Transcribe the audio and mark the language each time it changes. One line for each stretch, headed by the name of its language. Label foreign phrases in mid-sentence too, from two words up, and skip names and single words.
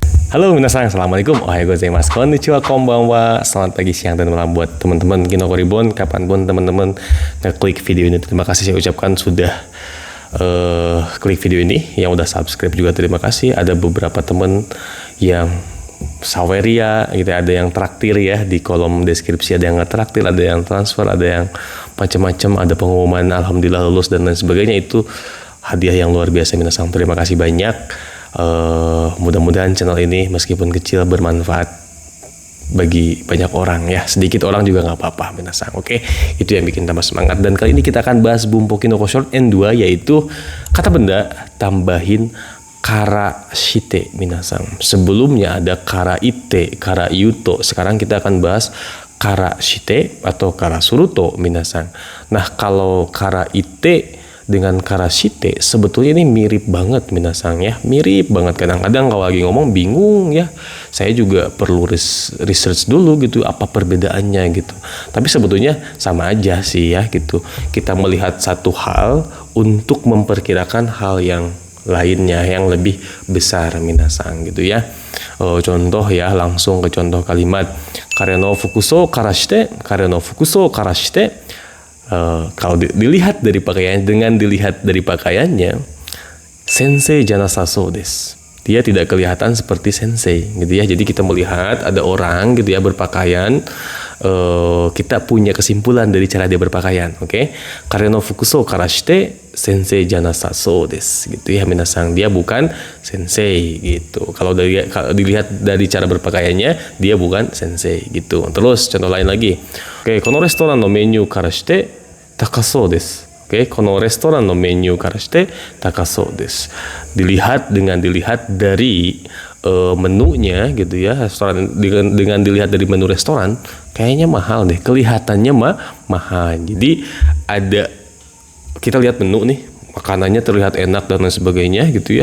Japanese: Halo minasan, assalamualaikum, おはようございます、こんにちは、こんばんは.
Indonesian: Selamat pagi, siang, dan malam buat teman-teman Kinoko Reborn. Kapanpun teman-teman ngeklik video ini, terima kasih saya ucapkan sudah klik video ini. Yang udah subscribe juga terima kasih. Ada beberapa teman yang saweria gitu, ada yang traktir ya di kolom deskripsi, ada yang nggak traktir, ada yang transfer, ada yang macam-macam, ada pengumuman alhamdulillah lulus dan lain sebagainya. Itu hadiah yang luar biasa minasan, terima kasih banyak. Mudah-mudahan channel ini meskipun kecil bermanfaat bagi banyak orang ya, sedikit orang juga nggak apa-apa minasan. Oke, itu yang bikin tambah semangat. Dan kali ini kita akan bahas Bumpo Kinoko Short N2, yaitu kata benda tambahin
Japanese: からして
Indonesian: minasan. Sebelumnya ada
Japanese: からいって、からいうと.
Indonesian: Sekarang kita akan bahas
Japanese: からして
Indonesian: atau
Japanese: からすると
Indonesian: minasan. Nah, kalau
Japanese: からいって
Indonesian: dengan
Japanese: からして
Indonesian: sebetulnya ini mirip banget minasan ya, mirip banget. Kadang-kadang kalau lagi ngomong bingung ya, saya juga perlu research dulu gitu apa perbedaannya gitu. Tapi sebetulnya sama aja sih ya gitu. Kita melihat satu hal untuk memperkirakan hal yang lainnya yang lebih besar minasan gitu ya. Contoh ya, langsung ke contoh kalimat
Japanese: 彼の服装からして、彼の服装からして, kare no fukuso kara shite.
Indonesian: Kalau dilihat dari pakaian, dengan dilihat dari pakaiannya,
Japanese: 先生じゃなさそうです.
Indonesian: Dia tidak kelihatan seperti sensei gitu ya. Jadi kita melihat ada orang gitu ya berpakaian, kita punya kesimpulan dari cara dia berpakaian. Oke,
Japanese: 彼の服装からして先生じゃなさそうです
Indonesian: gitu ya
Japanese: minasan.
Indonesian: Dia bukan sensei gitu. Kalau dilihat dari cara berpakaiannya, dia bukan sensei gitu. Terus contoh lain lagi. Oke,
Japanese: このレストランのメニューからして高そうです. Oke, このレストランのメニューからして高そうです.
Indonesian: Dilihat dari menunya gitu ya, restoran dengan dilihat dari menu restoran kayaknya mahal deh, kelihatannya mahal. Jadi kita lihat menu nih, makanannya terlihat enak dan lain sebagainya gitu ya.